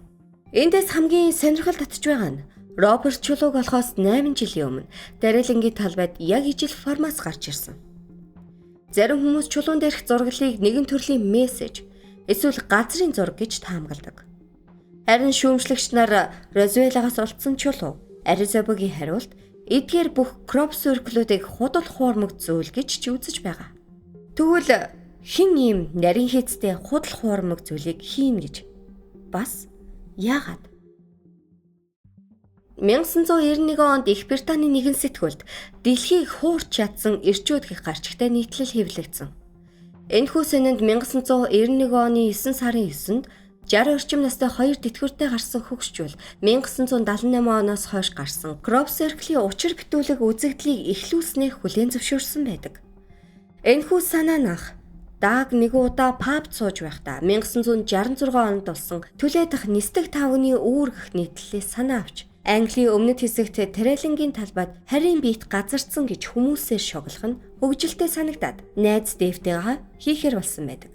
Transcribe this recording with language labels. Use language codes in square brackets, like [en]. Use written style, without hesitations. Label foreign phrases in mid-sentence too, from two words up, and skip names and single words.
[mn] Эндээс хамгийн сонирхол татж байгаа нь Роберт чулууг олохоос 8 жилийн өмнө Дарилангийн талбайд яг ижил формац гарч ирсэн. Зарим хүмүүс чулуун дээрх зураглалыг нэгэн төрлийн мессеж эсвэл газрын зураг гэж таамагладаг. Харин шүүмжлэгч нар Розуэллагаас олдсон чулуу Аризобогийн хариулт эдгээр бүх [en] crop circle-уудыг [mn] худал хуурмаг зүйл гэж ч үзэж байгаа. Тэгвэл хэн ийм нарийн хийцтэй худал хуурмаг зүйлийг хийн гэж? Бас яагаад? 1991 онд Их Британий нэгэн сэтгүүлд дэлхийг хуурч чадсан эрчүүд гэх гарчигтай нийтлэл хэвлэгдсэн. Энэхүү сэдэнд 1991 оны 9 сарын 9-нд 60 орчим настай 2 тэтгэвртэй гарсан хөгшчүүл 1978 оноос хойш гарсан [en] crop circle-ийн [mn] учир бүтүүлэг үзэгдлийг эхлүүлснээр хүлээн зөвшөөрсөн байдаг. Энэхүү санаанах Даг нэг удаа паб сууж байхдаа 1966 онд болсон түлээх нисдэг тавганы үүр гэх нийтлэлээс санаа авч Английн өмнөд хэсэгт Трэлингийн талбайд харийн биет газардсан гэж хүмүүсээр шоглох нь хөгжилтэй санагдаад найз Дэвтэйгээ хийхэр болсон байдаг.